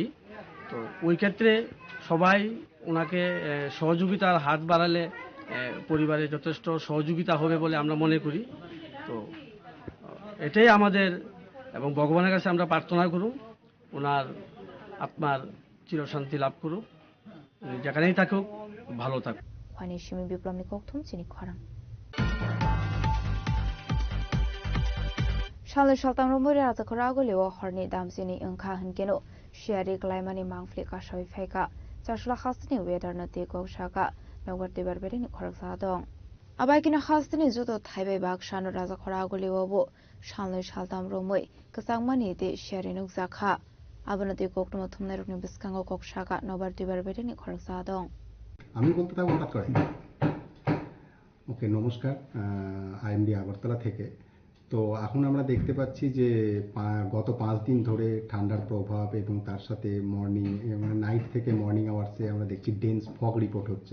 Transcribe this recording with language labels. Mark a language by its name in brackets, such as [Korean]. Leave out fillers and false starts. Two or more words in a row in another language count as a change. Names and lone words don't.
[Bangla] তো ওই ক্ষেত্রে সবাই ওনাকে সহযোগিতার হাত বাড়ালে পরিবারে যথেষ্ট সহযোগিতা হবে বলে আমরা মনে করি। তো এটাই আমাদের এবং ভগবানের কাছে আমরা প্রার্থনা করুন ওনার আত্মার চিরশান্তি লাভ করুক, যেখানেই থাকুক ভালো থাকুক। [Kok Borok] Khwaini shimi biplom ni kok thum chini khorang. Shalai shaltam romori rajakora agoliwa horni damsini engkha hinkeno shiari glaimani mangfli ka shoi phaika chashla khastini [English] weather na [Kok Borok] te kok shaka nogbar tebar beri ni khoraksa dong abaikina khastini joto thaibai bak shanu rajakora agoliwa bo shalai shaltam romoi kasangmani te shiari nukjakha abonati koktumo thumnai rokni biskango kok shaka nogbar tebar beri ni khoraksa dong [Bangla] আমি বলতে থাকবো হঠাৎ করে। ওকে, নমস্কার, আইএমডি আগরতলা থেকে। তো এখন আমরা দেখতে পাচ্ছি যে গত 5 দিন ধরে ঠান্ডার প্রভাব এবং তার সাথে নাইট থেকে [English] morning hours [Bangla] আমরা দেখছি [English] dense fog [Bangla] রিপোর্ট হচ্ছে।